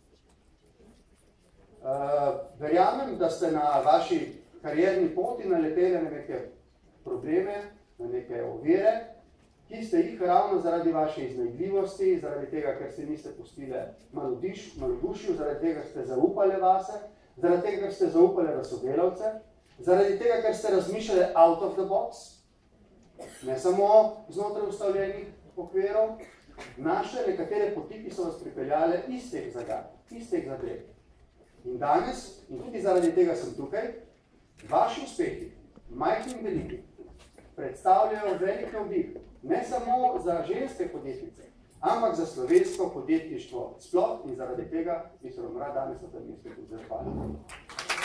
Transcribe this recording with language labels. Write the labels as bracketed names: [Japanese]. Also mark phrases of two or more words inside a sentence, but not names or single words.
[Slovenian] Verjamem, da ste na vaši karierni poti naleteli na neke probleme, na neke ovire, ki ste jih ravno zaradi vaše iznajdljivosti, zaradi tega, ker se niste pustili malodušju, zaradi tega, ker ste zaupali vase, zaradi tega, ker ste zaupali v sodelavce, zaradi tega, ker ste razmišljali [English] out of the box, [Slovenian] ne samo znotraj ustavljenih okvirov, našli nekatere poti, ki so vas pripeljale iz teh zagad, iz teh zadrev. In danes, in tudi zaradi tega sem tukaj, vaši uspehi, majhni in veliki, predstavljajo velik navdih, ne samo za ženske podjetnice, ampak za slovensko podjetništvo sploh in zaradi tega bi se vam rad danes na tem mestu tudi zahvalil.